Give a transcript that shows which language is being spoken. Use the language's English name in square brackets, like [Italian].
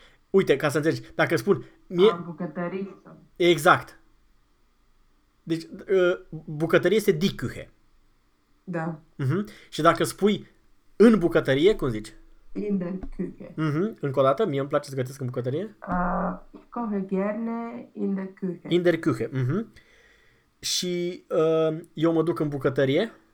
[Romanian] Uite, ca să înțelegi, dacă spun mie... În bucătărie. Exact. Deci, bucătărie este die Küche. Da. Uh-huh. Și dacă spui în bucătărie, cum zici? [German] In der Küche. Uh-huh. [Romanian] Încă o dată, mie îmi place să gătesc în bucătărie. [German] Ich koche gerne in der Küche. In der Küche. Uh-huh. [Romanian] Și eu mă duc în bucătărie.